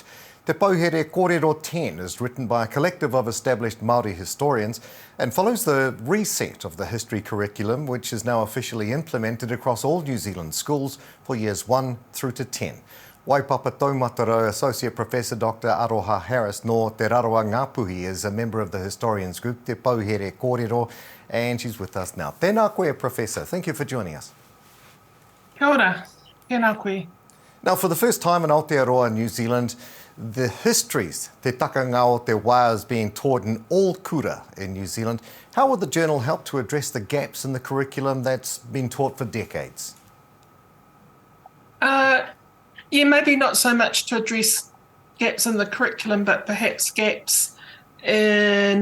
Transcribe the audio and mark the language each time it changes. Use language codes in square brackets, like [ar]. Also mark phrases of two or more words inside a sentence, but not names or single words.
[mi] Te Pouhere Kōrero [en] 10 is written by a collective of established Māori historians and follows the reset of the history curriculum, which is now officially implemented across all New Zealand schools for years 1 through to 10. [mi] Waipapa Taumataro [en] Associate Professor Dr. Aroha Harris [mi] no Te Raroa Ngāpuhi [en] is a member of the historians group [mi] Te Pouhere Kōrero, [en] and she's with us now. [mi] Tēnā koe, [en] Professor. Thank you for joining us. [mi] Kia ora, tēnā koe. [en] Now, for the first time in Aotearoa, New Zealand, the histories, [mi] te takanga o te wā, [en] is being taught in all kura in New Zealand. How will the journal help to address the gaps in the curriculum that's been taught for decades? Yeah, maybe not so much to address gaps in the curriculum, but perhaps gaps in